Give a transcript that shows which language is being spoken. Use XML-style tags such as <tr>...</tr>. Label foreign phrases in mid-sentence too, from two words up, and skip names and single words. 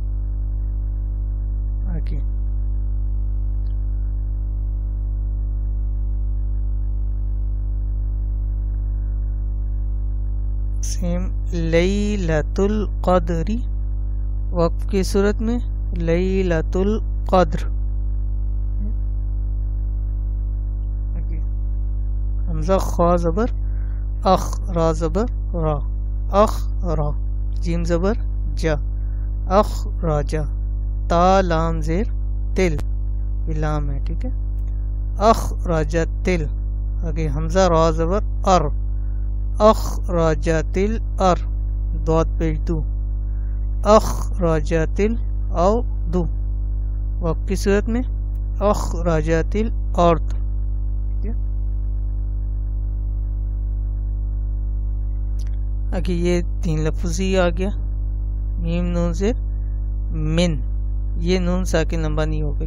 <ur>آگے سیم</ur> <ar>لیلۃ القدر</ar> <ur>وقف کی صورت میں</ur> <ar>لیلۃ القدر.</ar> <ur>حمزہ خا زبر اخ، را زبر را، اخ را، جیم زبر جا، اخ راجا، تا لام زیر تل، یہ لام ہے. ٹھیک ہے. اخ راجا تل. آگے حمزہ را زبر ار، اخ راجا تل ار، دعات پیش دو، اخ راجا تل او دو. وقت کی صورت میں اخ راجا تل ارد. آگے یہ 3 لفظ ہی آ گیا. میم نون زیر من، یہ نون ساکن لمبا نہیں ہوگا.</ur>